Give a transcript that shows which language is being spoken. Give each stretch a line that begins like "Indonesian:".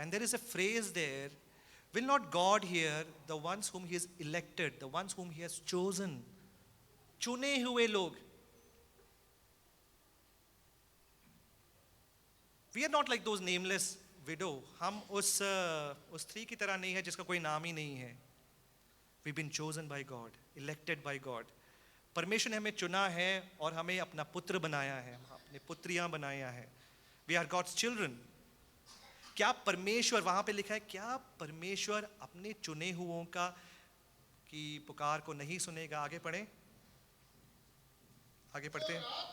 English: and there is a phrase there, will not God here the ones whom he has elected, the ones whom he has chosen,
Hindi: चुने हुए लोग।
English: We are not like those nameless widow,
Hindi: हम उस स्त्री की तरह नहीं है जिसका कोई नाम ही नहीं है।
English: We've been chosen by God, elected by God।
Hindi: परमेश्वर ने हमें चुना है और हमें अपना पुत्र बनाया है, अपने पुत्रियां बनाया है।
English: We are God's children।
Hindi: क्या परमेश्वर, वहां पे लिखा है, क्या परमेश्वर अपने चुने हुओं का की पुकार को नहीं सुनेगा? आगे पढ़ें, आगे पढ़ते हैं।